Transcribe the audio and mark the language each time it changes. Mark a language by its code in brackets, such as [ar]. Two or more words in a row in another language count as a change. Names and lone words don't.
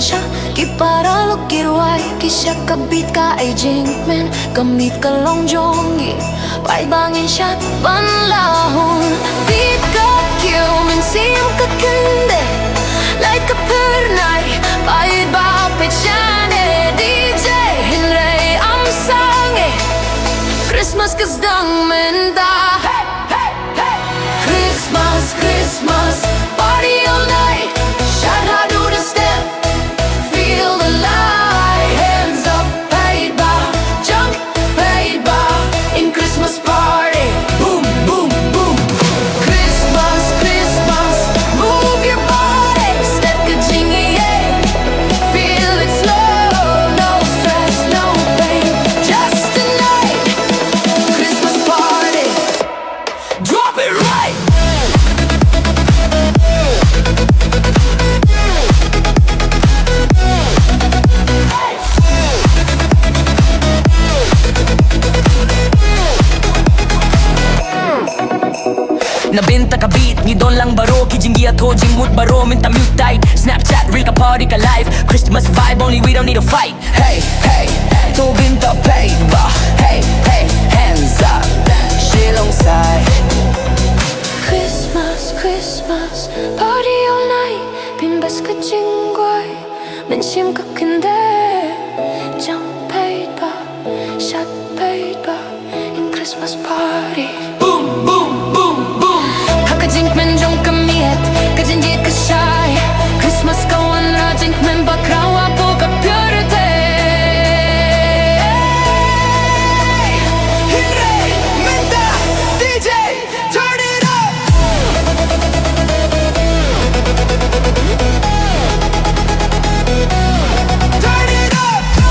[kha] siya Ki para lo ki rwai, ki siya kabit ka ay jingkmen Gamit ka long jongi, paidbah shad panlahon Beat ka kiw, men sim ka kende Light ka pernai, paidbah pechane DJ hinrei am sange Christmas kasdang menta [en] Christmas, Christmas, party all night. Shad how do the step, feel the light. Hands up, paidbah, jump, paidbah in Christmas party. Boom, boom, boom. Christmas, Christmas, move your body. Step [kha] ka jingïeh, [en] feel it slow. No stress, no pain, just a night. Christmas party, drop it right. [kha] Nabenta ka beat, ni don lang baro Ki jingïato, jingmut baro, minta mute tight Snapchat, real ka party ka live Christmas vibe, [en] only we don't need a fight Hey, hey, [kha] to bynta paidbah [en] Hey, hey, hands up Shillong side Christmas, Christmas, party all night. [kha] Bimbas ka jingrwai, mensim ka kende. [en] Jump paidbah, [kha] shad paidbah [en] in Christmas party. Boom, boom, boom, boom [kha] Haka jingkmen jong ka miet, ka jingïashad. Christmas ka wanra jingkmen bakrawa po ka purity. Hinrei, minta, [en] DJ, turn it up. Turn it up.